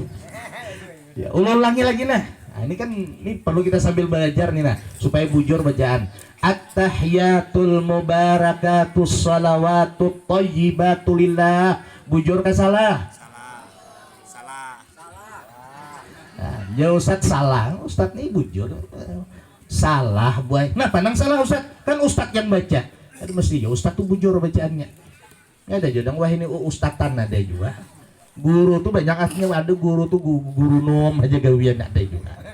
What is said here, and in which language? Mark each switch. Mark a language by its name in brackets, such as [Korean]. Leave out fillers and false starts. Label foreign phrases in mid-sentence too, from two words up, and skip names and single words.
[Banjar] Ya ulangi lagi nah. Nah, ini perlu kita sambil belajar nih nah supaya bujur bacaan. [Arabic] التحيات المباركات الصلوات الطيبات لله. [Banjar] Bujur kan salah? Salah. Nah, ya Ustadz salah. Ustadz nih bujur. Salah boy. Nah pandang salah Ustadz. Kan Ustadz yang baca. Aduh mesti ya Ustadz tuh bujur bacaannya. Ada juga wah ini ustadzan ada juga. Guru tuh banyak aslinya ada guru tuh guru nom aja gawian ada juga.